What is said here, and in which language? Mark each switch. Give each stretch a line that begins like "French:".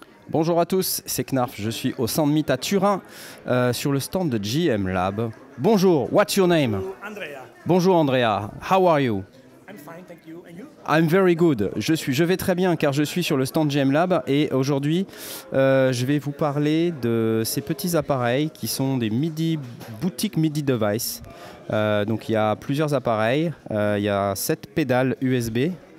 French: Bonjour à tous, c'est Knarf, je suis au Sandmeet à Turin, sur le stand de GM Lab.
English: Bonjour, what's your name? Andrea. Bonjour Andrea, how are you? I'm fine, thank you. And you? I'm very good.
French: Je vais très bien car je suis sur le stand GM Lab et aujourd'hui je vais vous parler de ces petits appareils qui sont des MIDI,
English: boutique MIDI device.
French: Donc il y a plusieurs appareils, il y a 7 pédales USB.